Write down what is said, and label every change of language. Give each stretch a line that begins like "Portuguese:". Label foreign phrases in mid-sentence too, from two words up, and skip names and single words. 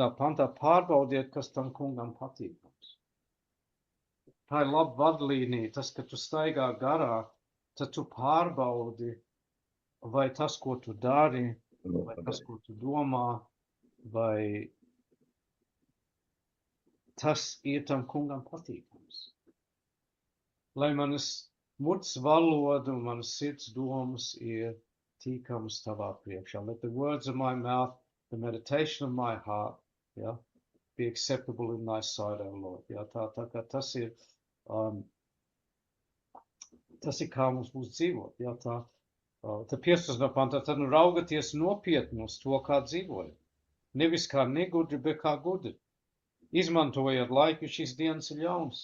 Latvian: pantā pārbaudiet, kas tam kungam patīkams. Tā ir laba vadlīnija, tas, ka tu staigā garā, tad tu pārbaudi, vai tas, ko tu dari, vai tas, ko tu domā, vai tas ir tam kungam patīkams. Lai manas muts valoda un manas sirds domas ir tīkamas tavā priekšā.
English: Let the words of my mouth, the meditation of my heart, be acceptable in thy sight, O Lord.
Latvian: Tā kā tas ir kā mums būs dzīvot. Tad 15. pantā, tad raugaties nopietni uz to, kā dzīvojat. Nevis kā negudri, bet kā gudri. Izmantojiet laiku, šīs dienas ir ļauns.